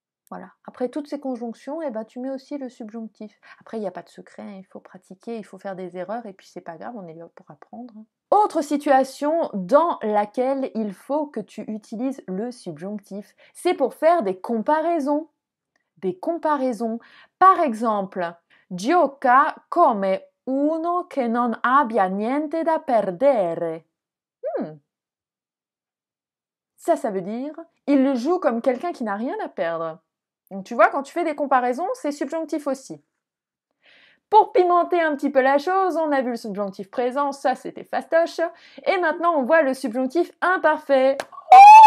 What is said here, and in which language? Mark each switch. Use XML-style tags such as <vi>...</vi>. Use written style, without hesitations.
<fr>Voilà. Après toutes ces conjonctions, eh ben, tu mets aussi le subjonctif. Après, il n'y a pas de secret, hein, il faut pratiquer, il faut faire des erreurs, et puis c'est pas grave, on est là pour apprendre. Autre situation dans laquelle il faut que tu utilises le subjonctif, c'est pour faire des comparaisons. Des comparaisons. Par exemple,</fr> <it>gioca come uno che non abbia niente da perdere.</it> <fr>Ça veut dire, il joue comme quelqu'un qui n'a rien à perdre. Donc tu vois, quand tu fais des comparaisons, c'est subjonctif aussi. Pour pimenter un petit peu la chose, on a vu le subjonctif présent, ça c'était fastoche. Et maintenant, on voit le subjonctif imparfait. Oh,</fr>